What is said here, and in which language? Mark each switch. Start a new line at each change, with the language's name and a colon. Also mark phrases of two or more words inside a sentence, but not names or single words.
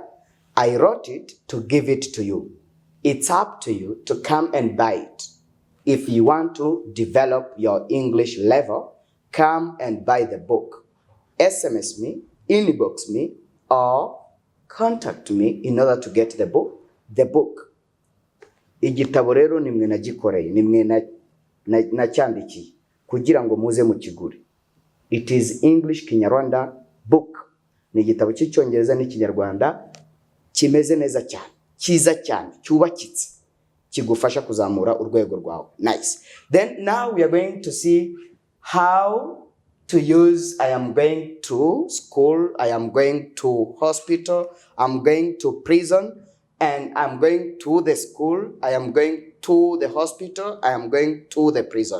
English: I wrote it to give it to you. It's up to you to come and buy it. If you want to develop your English level, come and buy the book. SMS me, inbox me, or contact me in order to get the book.
Kinyarwanda: Igitabo rero nimwe nagikoreye, nimwe nacyandiki kugira ngo muze mu kigure.
English: It is English Kinyarwanda book.
Kinyarwanda: Ni igitabo cy'icyongereza n'ikinyarwanda kimeze neza cyane, cyiza cyane, cyubakitse, kigufasha kuzamura urwego rwawe.
English: Nice. Then now we are going to see how to use I am going to school, I am going to hospital, I'm going to prison, and I'm going to the school, I am going to the hospital, I am going to the prison.